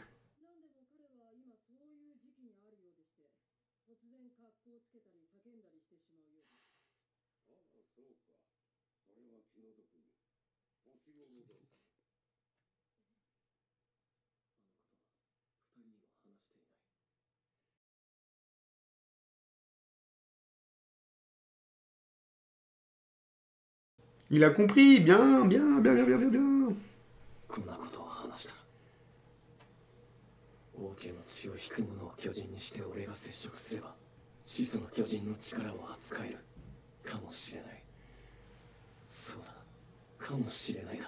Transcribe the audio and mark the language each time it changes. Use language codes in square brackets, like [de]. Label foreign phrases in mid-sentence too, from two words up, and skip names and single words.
[ja] なんでも彼は今そういう時期にあるようでして、突然格好をつけたり叫んだりしてしまうようです。ああ、そうか。それは気の毒に。星を見ろ。二人にも話していない。 [fr] Il a compris, bien, bien, bien, bien, bien, bien, bien. [ja] こんなことを話したら王家の血を引く者を巨人にして俺が接触すれば始祖の巨人の力を扱えるかもしれない。そうだ、かもしれないだ。